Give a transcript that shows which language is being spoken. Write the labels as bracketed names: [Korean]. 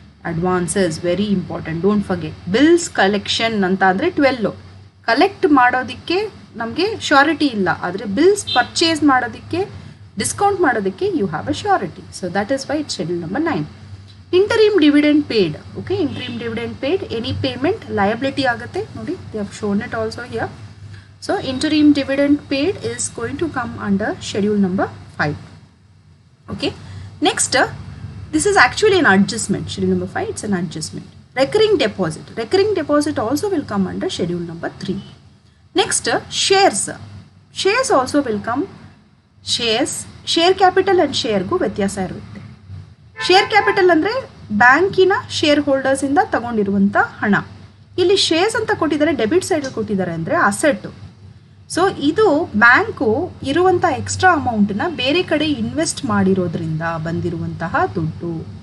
[English] Advances very important, don't forget. [Kannada] Bills collection ಅಂತ ಅಂದರೆ 12 collect ಮಾಡೋದಕ್ಕೆ ನಮಗೆ ಶ್ಯೂರಿಟಿ ಇಲ್ಲ, ಆದರೆ ಬಿಲ್ಸ್ ಪರ್ಚೇಸ್ ಮಾಡೋದಕ್ಕೆ ಡಿಸ್ಕೌಂಟ್ ಮಾಡೋದಕ್ಕೆ [English] You have a surety. So that is why it's schedule number 9. Interim dividend paid. Okay, interim dividend paid, any payment liability [Kannada] ಆಗುತ್ತೆ ನೋಡಿ, [English] They have shown it also here. So interim dividend paid is going to come under schedule number 5. Okay, next this is actually an adjustment. Schedule number 5, it's an adjustment. Recurring deposit also will come under schedule number 3. Next shares also will come. Share capital and share [Kannada] ಗೂ ವ್ಯತ್ಯಾಸ ಇರುತ್ತೆ. Share capital ಅಂದರೆ ಬ್ಯಾಂಕಿನ share holders ಇಂದ ತಗೊಂಡಿರುವಂಥ ಹಣ. ಇಲ್ಲಿ shares ಅಂತ ಕೊಟ್ಟಿದ್ದಾರೆ, ಡೆಬಿಟ್ ಸೈಡ್ ಕೊಟ್ಟಿದ್ದಾರೆ ಅಂದರೆ ಅಸೆಟ್. ಸೊ ಇದು ಬ್ಯಾಂಕು ಇರುವಂಥ ಎಕ್ಸ್ಟ್ರಾ ಅಮೌಂಟನ್ನ ಬೇರೆ ಕಡೆ ಇನ್ವೆಸ್ಟ್ ಮಾಡಿರೋದ್ರಿಂದ ಬಂದಿರುವಂತಹ ದುಡ್ಡು.